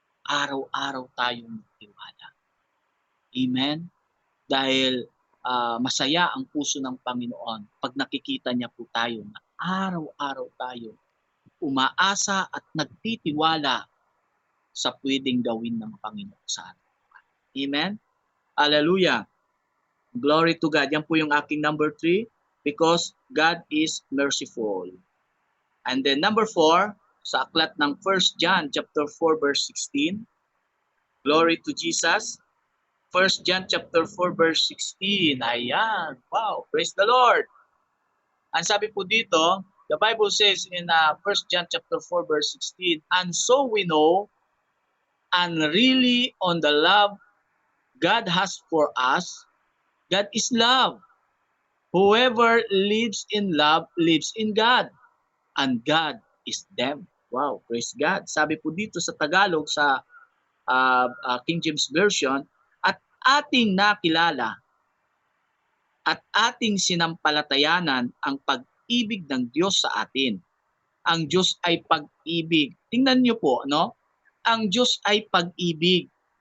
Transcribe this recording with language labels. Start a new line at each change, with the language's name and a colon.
Filipino: Araw-araw tayong nagtiwala. Amen? Dahil masaya ang puso ng Panginoon pag nakikita niya po tayo na araw-araw tayo umaasa at nagtitiwala sa pwedeng gawin ng Panginoon sa atin.
English: Amen? Hallelujah. Glory to God.
Filipino: Yan po yung aking number 3,
English: because God is merciful. And then number 4,
Filipino: sa aklat ng
English: 1 John chapter 4 verse 16. Glory to Jesus. 1 John chapter 4 verse 16. Ayan. Wow. Praise the Lord.
Filipino: Ang sabi po dito,
English: the Bible says in 1 John chapter 4 verse 16, "And so we know and really on the love God has for us. God is love. Whoever lives in love lives in God, and God is them. Wow, praise God.
Filipino: Sabi po dito sa Tagalog, sa King James Version, at ating nakilala at ating sinampalatayanan ang pag-ibig ng Diyos sa atin. Ang Diyos ay pag-ibig. Tingnan niyo po, no? Ang Diyos ay pag-ibig.